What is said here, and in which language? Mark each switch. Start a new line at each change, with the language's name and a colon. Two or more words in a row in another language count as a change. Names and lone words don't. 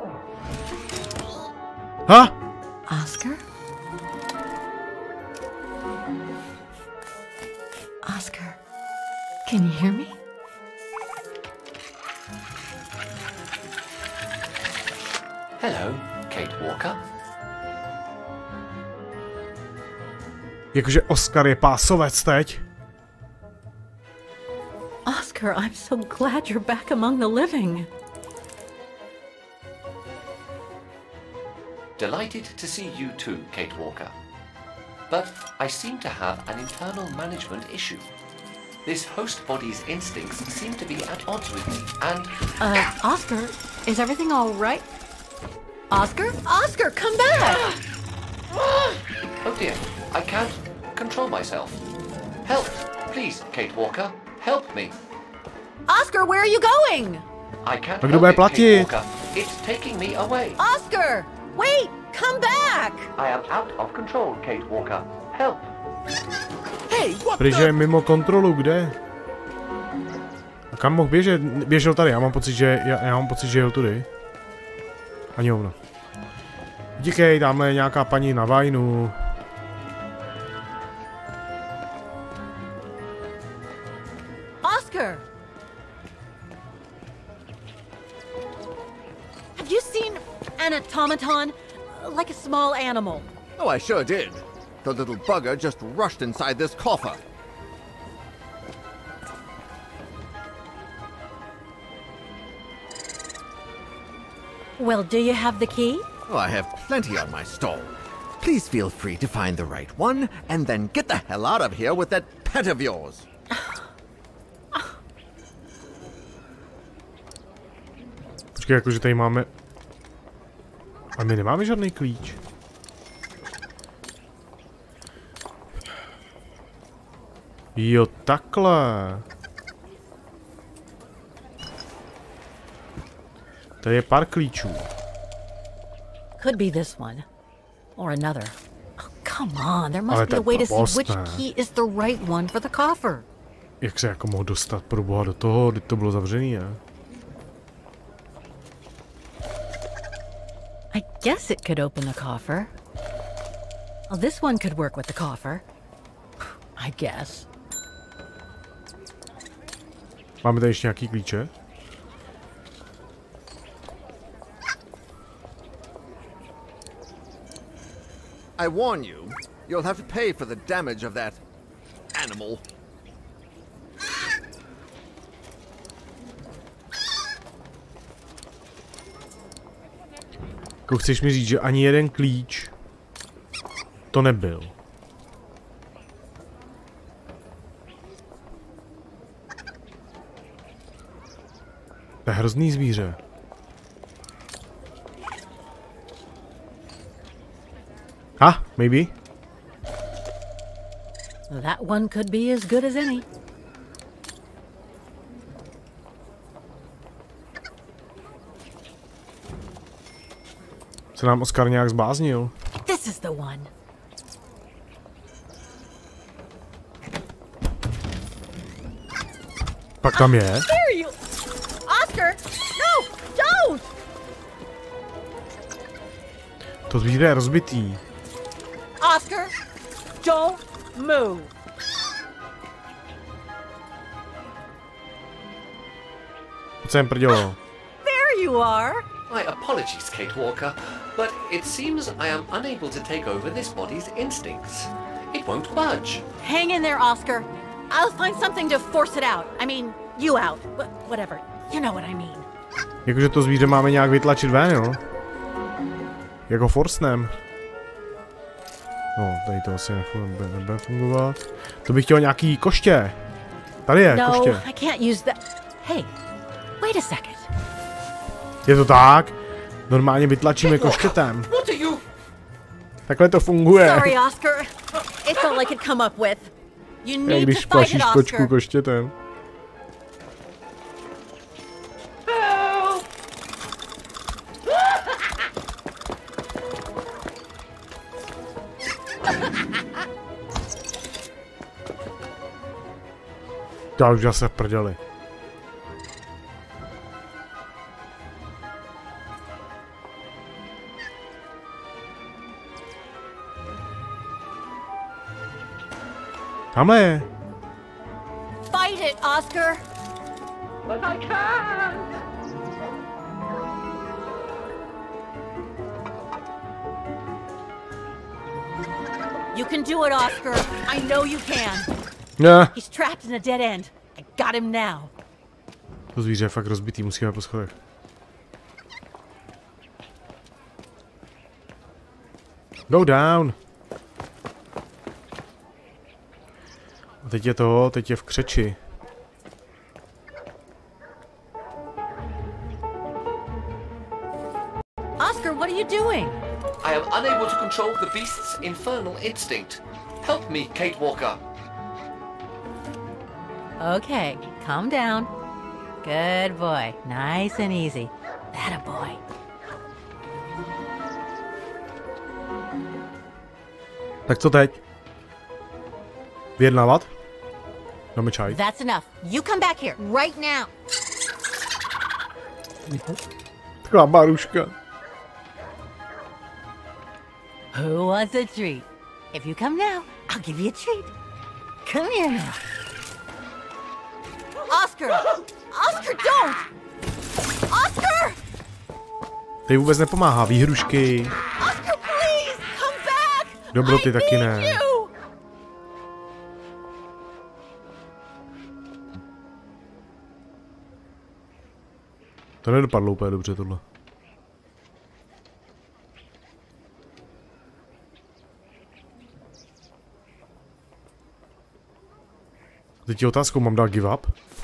English: Ha? Oscar? Oscar, can you hear me? Hello, Kate Walker.
Czech: Jakože Oscar je pásovec teď.
English: Oscar, I'm so glad you're back among the living. Delighted to see you too, Kate Walker. But I seem to have an internal management issue. This host body's instincts seem to be at odds with me, and... Oscar, is everything all right? Oscar? Oscar, come back! Oh dear, I can't control myself. Help, please, Kate Walker. Help me. Oscar, where are you going? I can't
Czech: Tak kdo
English: help
Czech: bude
English: it, Kate
Czech: platit?
English: Walker. It's taking me away. Oscar! Wait! Come back! I am out of control, Kate Walker. Help. Hey, what
Czech: Protože je mimo kontrolu, kde? A kam mohl běžet? Běžel tady, já mám pocit, že jel tudy. Ani hovno. Díkej, tamhle je nějaká paní na vajnu.
English: Oscar! Have you seen an automaton? Like a small animal. Oh, I sure did. The little bugger just rushed inside this coffer. Well, do you have the key? Oh, I have plenty on my stall. Please feel free to find the right one, and then get the hell out of here with that pet of yours.
Czech: Počkej, jakože tady máme... A my nemáme žádný klíč. Jo, takhle. Tady je pár klíčů.
English: Could be this one. Or another. Oh, come on, there must be a way to see which key is the right one for the coffer.
Czech: Jak se jako mohl dostat pro boha do toho, kdy to bylo zavřený, ne?
English: I guess it could open the coffer. Well, this one could work with the coffer. I guess.
Czech: Máme tady ještě nějaký klíče?
English: I warn you, you'll have to pay for the damage of that animal.
Czech: Jako chceš mi říct, že ani jeden klíč to nebyl. To je hrozný zvíře.
English: Maybe. That one could be as good as any.
Czech: Se nám Oskar nějak zbláznil.
English: This is the one.
Czech: Pak tam je.
English: There you, Oscar! No, don't!
Czech: To zvíře je rozbitý.
English: Oscar, don't move.
Czech: Co jsem prdělo?
English: There you are. My apologies, Kate Walker, but it seems I am unable to take over this body's instincts. It won't budge. Hang in there, Oscar. I'll find something to force it out. I mean, you out. Whatever. You know what I mean.
Czech: Jakože to zvíře máme nějak vytlačit ven, jo? Jako forsnem. No, tady to asi nebude fungovat. To bych chtěl nějaký koště. Tady je koště.
English: No, I can't use that. Hey, wait a second.
Czech: Je to tak? Normálně vytlačíme koštětem. Takhle to funguje.
English: Sorry, Oscar. It's all I could come up with. You need
Czech: když
English: to fight it,
Czech: plašíš kočku koštětem. Já už zase v prdeli. Tamhle je.
English: Fight it, Oscar. But I can't. You can do it, Oscar. I know you can.
Czech: Ne.
English: He's trapped in a dead end. I got him now.
Czech: To zvíře je fakt rozbitý, musíme po schodech.
English: Go down.
Czech: A teď je v křeči.
English: Oscar, what are you doing? I am unable to control the beast's infernal instinct. Help me, Kate Walker. Okay, calm down. Good boy. Nice and easy. That a boy.
Czech: Tak co teď? Vyjednávat? Dáme čaj.
English: That's enough. You come back here right now.
Czech: Taková baruška.
English: Who wants a treat? If you come now, I'll give you a treat. Come here now. Oscar! Oscar, don't! Oscar!
Czech: Teď vůbec nepomáhá, výhrušky.
English: Oscar, please, come back!
Czech: Dobroty taky ne.
English: You.
Czech: To nedopadlo úplně dobře tohle. Teď je otázkou, mám dát
English: give up?